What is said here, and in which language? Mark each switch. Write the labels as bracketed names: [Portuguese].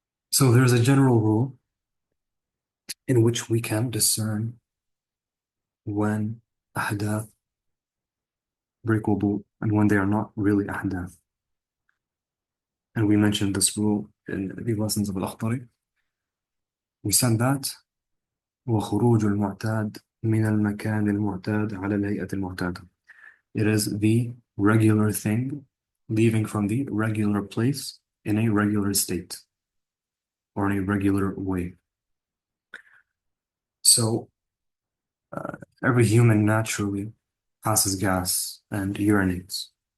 [English] So there's a general rule in which we can discern when ahdath break wudu and when they are not really ahdath. And we mentioned this rule in the lessons of al-Akhdari. We said that [Arabic] وخروج المعتاد من المكان المعتاد على الهيئة المعتادة. [English] It is the regular thing leaving from the regular place in a regular state or in a regular way. So every human naturally passes gas and urinates.